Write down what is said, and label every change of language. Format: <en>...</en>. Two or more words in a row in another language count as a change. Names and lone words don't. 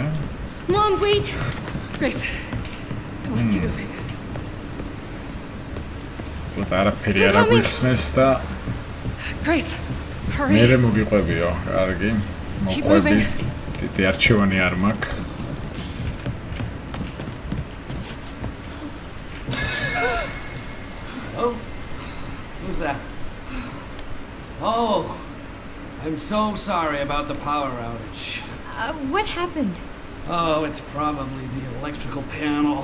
<en>Mom, wait. Grace, come on, keep moving.</en> <ka>უბრალოდ არაფერი არ აგვიხსნეს და</ka> <en>Grace, hurry.</en> <ka>მერე მოგიყვებიო, კარგი. მოყვები. დიდი არჩევანი არ მაქვს.</ka> <en>Oh, who's that? Oh, I'm so sorry about the power outage. What happened? Oh, it's probably the electrical panel.</en>